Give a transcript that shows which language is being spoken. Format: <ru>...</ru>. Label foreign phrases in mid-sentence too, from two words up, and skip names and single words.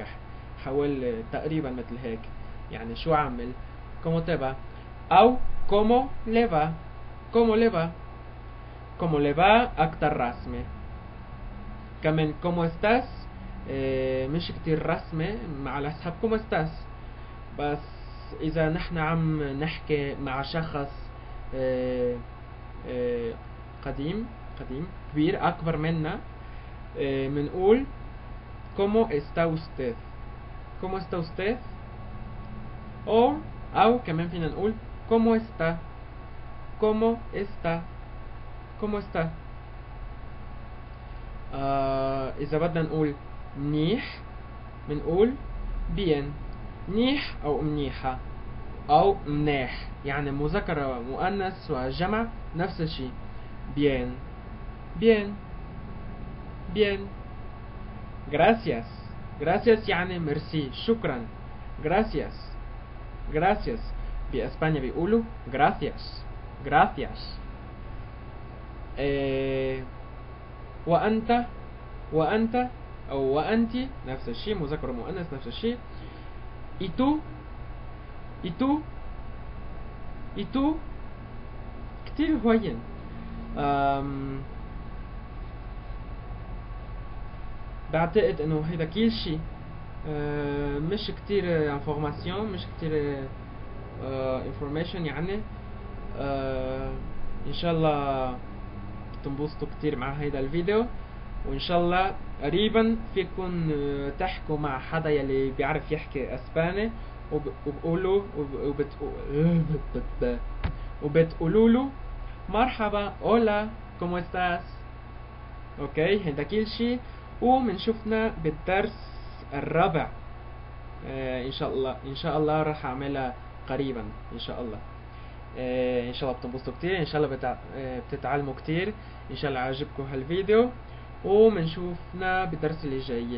<ar>حاول تقريبا مثل هيك يعني شو عامل.</ar> <es>como te va او como le va. como le va. como le va</es> <ar>اكتر رسمة. كمان</ar> <es>como estás</es> <ar>مش كتير رسمة على حسب</ar> <es>como estás.</es> <ar>بس اذا نحن عم نحكي مع شخص قديم كبير اكبر منا منقول</ar> <es>como está usted. como está usted</es> <ar>او كمان فينا نقول</ar> <es>como está. como está. como está.</es> <ar>اذا بدنا نقول منيح منقول bien. منيح او منيحة او منيح، يعني مذكر ومؤنث وجمع نفس الشيء.</ar> <es>bien. bien. bien.</es> <ar>gracias يعني ميرسي شكرا. gracias بإسبانيا بيقولوا gracias. وأنت أو وأنتي نفس الشيء، مذكر ومؤنث نفس الشيء.</ar> <es>y tú</es> <ar>كتير هوين. بعتقد انه هيدا كل شيء مش كتير انفورماسيون، مش كتير انفورميشن يعني. ان شاء الله تنبسطوا كتير مع هيدا الفيديو، وان شاء الله قريبا فيكن تحكوا مع حدا يلي بيعرف يحكي اسباني وبقولوا وبتقولوا له مرحبا</ar> <es>hola como estás.</es> <ar>اوكي هيدا كل شيء، ومنشوفنا بالدرس الرابع ان شاء الله راح اعملها قريبا ان شاء الله. ان شاء الله بتنبسطوا كتير، ان شاء الله بتتعلموا كتير، ان شاء الله عجبكم هالفيديو، ومنشوفنا بالدرس اللي جاي.</ar>